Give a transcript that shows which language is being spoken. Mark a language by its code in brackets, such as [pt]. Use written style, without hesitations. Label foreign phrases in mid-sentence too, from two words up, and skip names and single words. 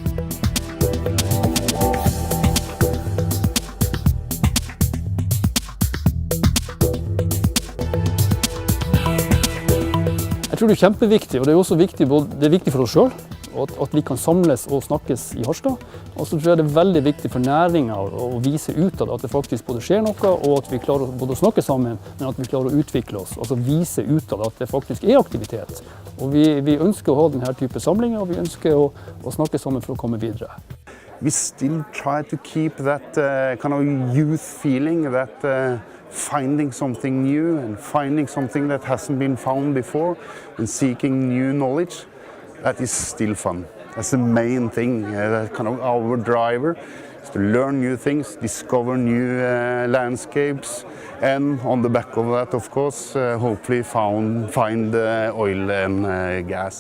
[no] Jeg tror det kjempeviktig, og det også viktig, det viktig for oss selv, at vi kan samles og snakkes i Harstad. Og så tror jeg det veldig viktig for næringen å vise ut at det faktisk både skjer noe, og at vi klarer både å snakke sammen, men at vi klarer å utvikle oss. Altså vise ut at det faktisk aktivitet. Og vi ønsker å ha denne type samlinger, og vi ønsker å snakke sammen for å komme videre. [en] We still try to keep that kind of youth feeling, that finding something new and finding something that hasn't been found before and seeking new knowledge. That is still fun. That's the main thing, that kind of our driver is to learn new things, discover new landscapes, and on the back of that, of course, hopefully find oil and gas.